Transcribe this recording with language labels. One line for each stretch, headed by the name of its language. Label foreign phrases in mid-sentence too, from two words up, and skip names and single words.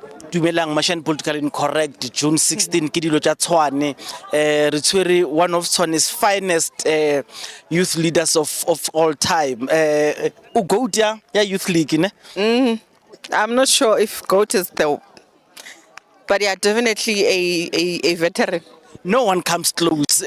Northern Sotho: Dumelang Mashiane Politicallyincorrect, June 16, ke dilo tša Tshwane. Re tshwere
English: one of Tshwane's finest youth leaders of all time.
Northern Sotho: Goat ya youth league, ne?
English: I'm not sure if GOAT is but yeah, definitely a veteran. No one comes close.